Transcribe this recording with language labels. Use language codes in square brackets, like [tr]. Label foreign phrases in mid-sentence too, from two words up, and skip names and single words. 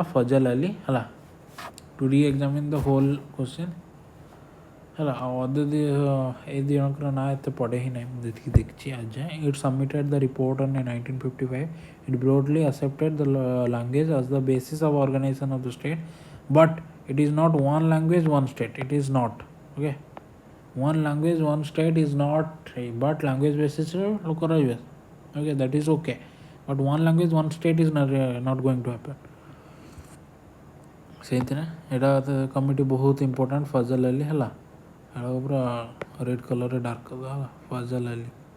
[en] ଫଜଲ ଅଲି ହେଲା to re-examine the whole question ହେଲା. [or] ଆଉ ଏ ଦୁଇ ଜଣଙ୍କର ନାଁ ଏତେ ପଢ଼େ ହିଁ ନାହିଁ ମୁଁ ଯେତିକି ଦେଖିଛି ଆଜି ଯାଏଁ. [en] It submitted the report on 1955. It broadly accepted the language as the basis of organisation of the state but it is not one language one state. It is not. Okay, one language one state is not, but language basis look arrive. Okay, that is okay, but one language one state is not going to happen. [or] ସେଇଥିରେ ଏଇଟା କମିଟି ବହୁତ ଇମ୍ପୋର୍ଟାଣ୍ଟ. ଫଜଲ ଅଲି ହେଲା ଏଇଟା ପୁରା [en] red colour [or] ଡାର୍କ କରିଦେବା ହେଲା. ଫଜଲ ଅଲି